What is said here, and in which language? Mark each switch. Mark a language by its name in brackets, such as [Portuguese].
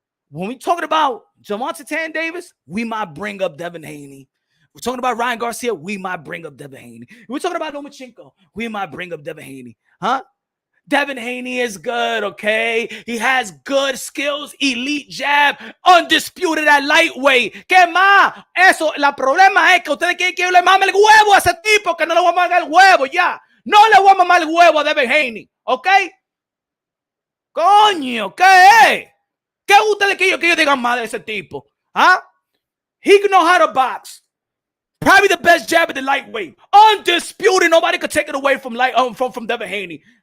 [English] When we talking about Javante Davis, we might bring up Devin Haney. We're talking about Ryan Garcia, we might bring up Devin Haney. We're talking about Lomachenko, we might bring up Devin Haney. Huh? Devin Haney is good, okay? He has good skills, elite jab, undisputed at lightweight. [Spanish] ¿Qué más? Eso, la problema es que ustedes quieren que yo le mame el huevo a ese tipo, que no le voy a mamar el huevo, ya. No le voy a mamar el huevo a Devin Haney, ¿ok? Coño, ¿qué es? ¿Qué ustedes quieren que yo diga más de ese tipo? [English] ¿Ah? He can know how to box. Probably the best jab at the lightweight. Undisputed, nobody could take it away from Devin Haney.